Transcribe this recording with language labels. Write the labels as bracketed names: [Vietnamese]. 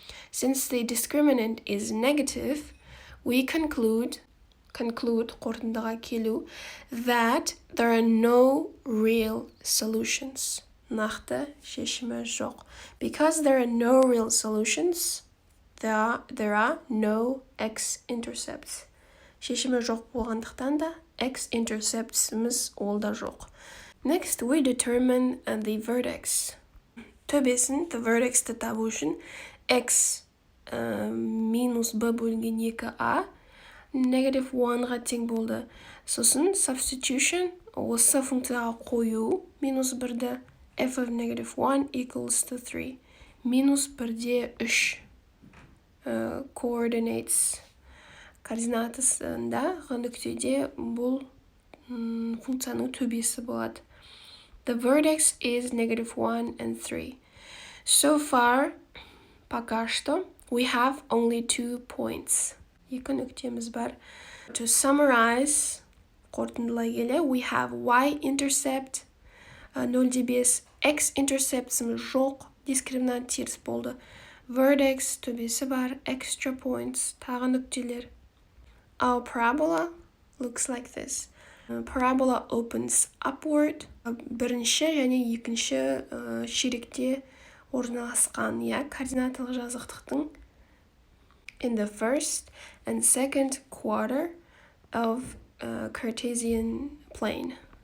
[English] Since the discriminant is negative, we conclude [Kazakh] қорытындыға келу, [English] that there are no real solutions. [Kazakh] Нақты шешімі жоқ. [English] Because there are no real solutions, there are no x-intercepts. [Kazakh] Шешімі жоқ болғандықтан да x-interceptsіміз ол да жоқ. [English] Next, we determine the vertex. [Kazakh] Төбесін, the vertexті табу үшін x минус b бөлінген 2a negative 1-ға тең болды. Сосын substitution, осы функцияға қою минус 1-ді [English] f of negative 1 equals to 3. [Kazakh] Минус 1-де 3 coordinates координатысында нүктеде бұл функцияның төбесі болады. [English] The vertex is negative 1 and 3. So far, [Russian] пока что, [English] we have only 2 points. [Kazakh] Екі нүктеміз бар. [English] To summarize, [Kazakh] қорытындылай келе, [English] we have y-intercept 0,5, [Kazakh] x-interceptіміз жоқ, дискриминант теріс болды. Vertex төбесі бар, extra points, тағы нүктелер. [English] Our parabola looks like this. Parabola opens upward. [Kazakh] Бірінші және екінші ширекте орналасқан, координаталық жазықтықтың [English] in the first and second quarter of Cartesian plane.